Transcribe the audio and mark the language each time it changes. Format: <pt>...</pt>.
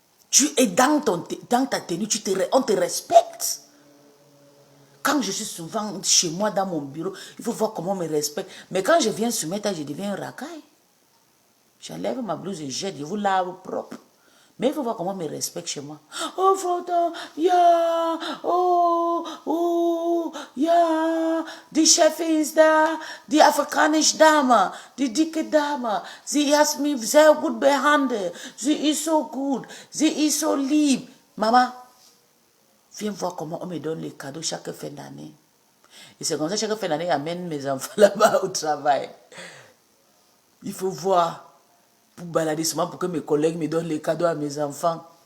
<fr>Tu es dans ta tenue, on te respecte. Quand je suis souvent chez moi, dans mon bureau, il faut voir comment on me respecte. Mais quand je viens soumettre, je deviens un racaille. J'enlève ma blouse et jette, je vous lave propre. Mais il faut voir comment on me respecte chez moi.</fr> <de>Oh, Frota, yeah, oh, yeah, die chef is da, die Afrikanische Dame, die dicke Dame. Sie hat mich sehr gut behandelt. Sie ist so gut, sie ist so lieb.</de> <fr>Maman, viens voir comment on me donne les cadeaux chaque fin d'année. Et c'est comme ça, chaque fin d'année, j'amène mes enfants là-bas au travail. Il faut voir, pour balader souvent, pour que mes collègues me donnent les cadeaux à mes enfants.</fr>